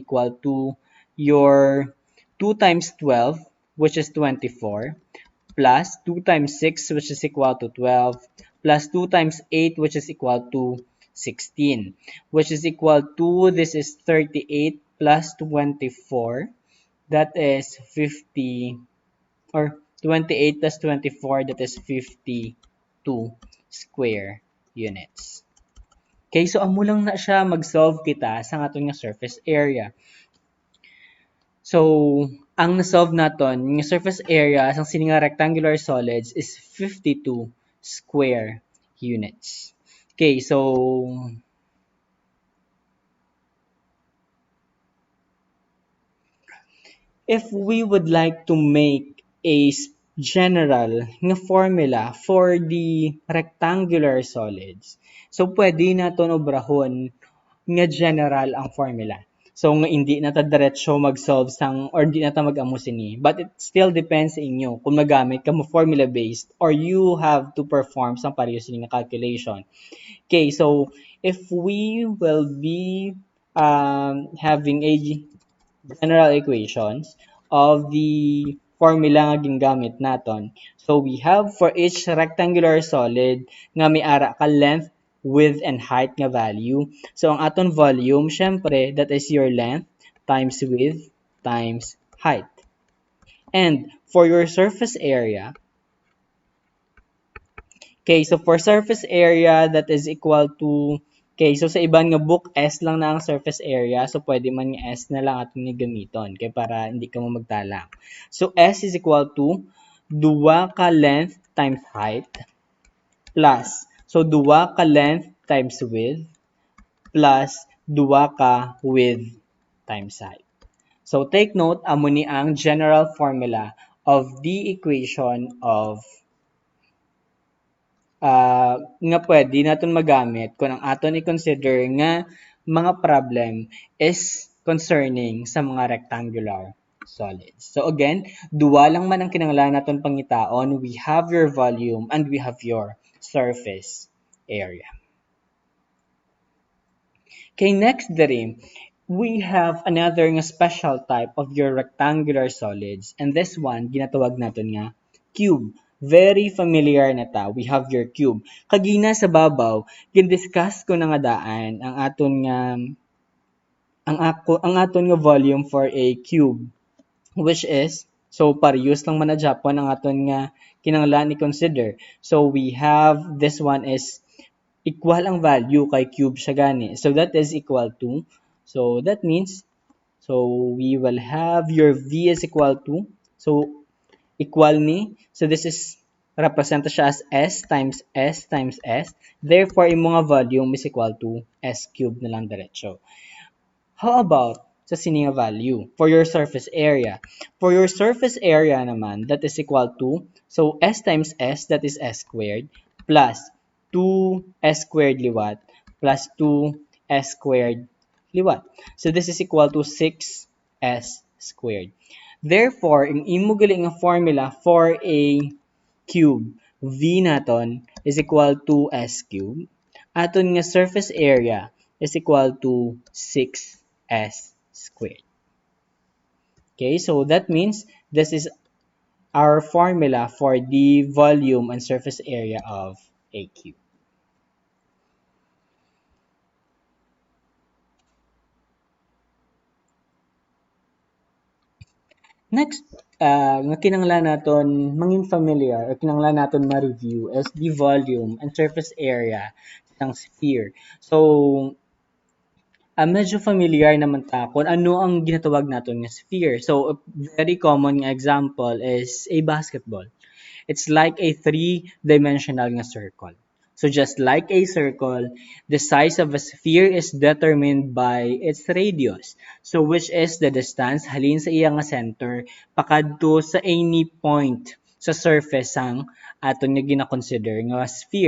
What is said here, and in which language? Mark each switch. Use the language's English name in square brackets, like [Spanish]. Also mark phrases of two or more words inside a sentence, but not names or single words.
[English] equal to your 2 times 12, which is 24, plus 2 times 6, which is equal to 12, plus 2 times 8, which is equal to 16, which is equal to, this is 38 plus 24, that is 50, or 28 plus 24, that is 52 square units. Okay, so [Hiligaynon] amo lang na siya mag-solve kita sa aton nga [English] surface area. So, [Hiligaynon] ang na-solve naton, yung [English] surface area [Hiligaynon] sa sini nga [English] rectangular solids is 52 square units. Okay, so if we would like to make a general nga formula for the rectangular solids, so [Hiligaynon] pwede naton obrahon nga [English] general ang formula. [Hiligaynon] So nga hindi na ta diretso mag-solve sang or hindi na ta mag-amo sini. [English] But it still depends [Hiligaynon] sa inyo kung magamit ka mo [English] formula based or you have to perform [Hiligaynon] sang pareho sini nga [English] calculation. Okay, so if we will be having a general equations of the formula [Hiligaynon] nga gingamit naton. [English] So we have for each rectangular solid [Hiligaynon] nga may ara ka [English] length, width, and height nga value. [Hiligaynon] So ang aton volume, syempre, [English] that is your length times width times height. And for your surface area, okay, so for surface area, that is equal to, okay, so [Hiligaynon] sa iban nga [English] book, S [Hiligaynon] lang na ang [English] surface area. [Hiligaynon] So, pwede man nga S na lang atong gamiton. Okay, para hindi ka mo magtalang. [English] So, S is equal to 2 ka length times height plus, so 2 ka length times width plus 2 ka width times height. So, take note, [Hiligaynon] amo ni ang [English] general formula of the equation of [Hiligaynon] nga pwede natin magamit kung ang aton i-consider nga mga [English] problem is concerning [Hiligaynon] sa mga [English] rectangular solids. So again, [Hiligaynon] duwa lang man ang kinahanglan naton pangitaon. [English] We have your volume and we have your surface area. Okay, next diri, we have another nga special type of your rectangular solids, and this one [Hiligaynon] ginatawag naton nga [English] cube. Very familiar [Hiligaynon] na ta. [English] We have your cube. [Hiligaynon] Kagina sa babaw, gin-discuss ko na nga daan ang aton nga ang aton nga volume [English] for a cube, which is, [Hiligaynon] so parehas lang man na Japon ang aton nga kinahanglan i-consider. [English] So we have this one is equal ang value kay cube [Hiligaynon] siya gani. [English] So that is equal to, so that means, so we will have your V is equal to, so equal ni, so this is represent siya as S times S times S. Therefore, [Filipino] yung mga [English] volume is equal to S cubed [Hiligaynon] na lang diretso. [English] How about [Hiligaynon] sa sininga [English] value for your surface area? For your surface area naman, that is equal to, so S times S, that is S squared, plus 2S squared liwat, plus 2S squared liwat. So this is equal to 6S squared. Therefore, [Hiligaynon] ang imo gali nga [English] formula for a cube, V naton is equal to S cubed. [Hiligaynon] Aton nga [English] surface area is equal to 6S squared. Okay, so that means this is our formula for the volume and surface area of a cube. Next, [Hiligaynon] nga kinanglan naton mangin familiar or kinanglan naton ma-review [English] is the volume and surface area [Hiligaynon] ng sphere. [English] So, [Hiligaynon] medyo familiar naman ta kung ano ang ginatawag naton nga sphere. [English] So, a very common nga example is a basketball. It's like a three-dimensional nga circle. So just like a circle, the size of a sphere is determined by its radius. So which is the distance [Hiligaynon] halin sa iyang nga center pakadto sa [English] any point [Hiligaynon] sa surface sang aton nga gina-consider nga sphere.